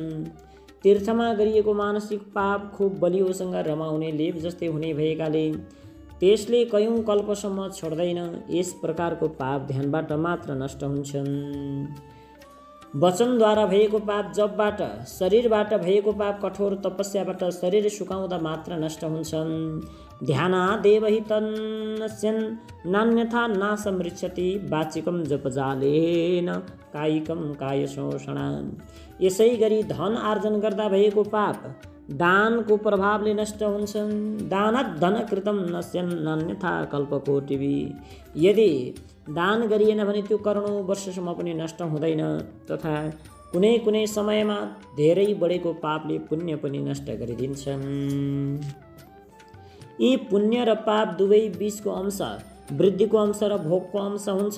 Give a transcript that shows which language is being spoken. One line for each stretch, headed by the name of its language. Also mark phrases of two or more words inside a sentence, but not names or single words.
Nepali: तीर्थमा गरिएको मानसिक पाप खुब बलियोसँग रमाउने लेप जस्तै हुने भएकाले त्यसले कयौँ कल्पसम्म छोड्दैन। यस प्रकारको पाप ध्यानबाट मात्र नष्ट हुन्छन्। वचनद्वारा भएको पाप जपबाट, शरीरबाट भएको पाप कठोर तपस्याबाट शरीर सुकाउँदा मात्र नष्ट हुन्छन्।
Sanskrit: ध्यानादेव हि तन्नस्यन् नान्यथा नासमृच्छति वाचिकं जपजालेन कायिकं कायशोषणान्।
Nepali: यसै गरी धन आर्जन गर्दा भएको पाप दानको प्रभावले नष्ट हुन्छन्।
Sanskrit: दानात् धनकृतं नश्यन् नान्यथा कल्पकोटिभिः।
Nepali: यदि दान गरिएन भने त्यो करोडौँ वर्षसम्म पनि नष्ट हुँदैन, तथा कुनै कुनै समयमा धेरै बढेको पापले पुण्य पनि नष्ट गरिदिन्छन्। यी पुण्य र पाप दुवै बीजको अंश, वृद्धिको अंश र भोगको अंश हुन्छ।